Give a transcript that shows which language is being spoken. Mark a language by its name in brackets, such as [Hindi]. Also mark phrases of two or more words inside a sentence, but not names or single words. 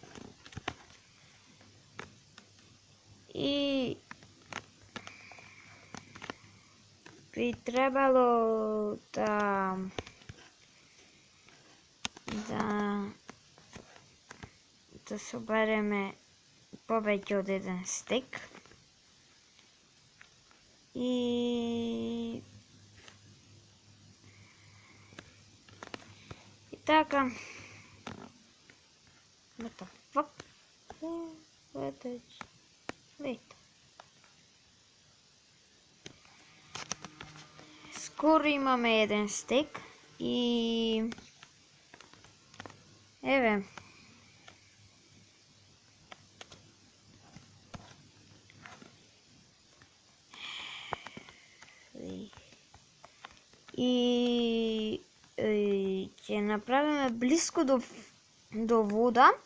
[Macedonian] И би требало да собереме повеќе од еден стек. И така. [English] What the fuck? Wait. [Macedonian] Скоро имаме еден стек и еве. И ќе направиме блиску до вода